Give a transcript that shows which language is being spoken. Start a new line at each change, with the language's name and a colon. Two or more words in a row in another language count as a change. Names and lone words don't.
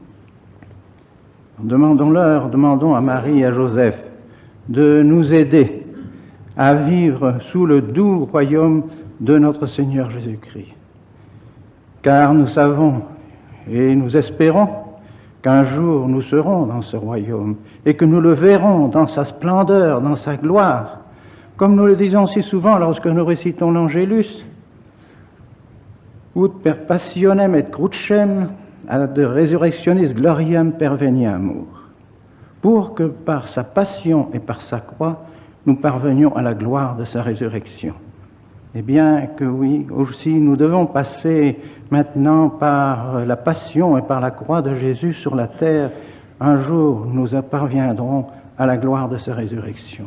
French: Demandons à Marie et à Joseph de nous aider à vivre sous le doux royaume de notre Seigneur Jésus-Christ. Car nous savons et nous espérons qu'un jour nous serons dans ce royaume et que nous le verrons dans sa splendeur, dans sa gloire, comme nous le disons si souvent lorsque nous récitons l'Angélus.
Latin: Ut per passionem et crucem ad resurrectionis gloriam perveniamur.
French: Pour que par sa passion et par sa croix, nous parvenions à la gloire de sa résurrection. Eh bien que oui, aussi nous devons passer maintenant par la passion et par la croix de Jésus sur la terre. Un jour, nous parviendrons à la gloire de sa résurrection.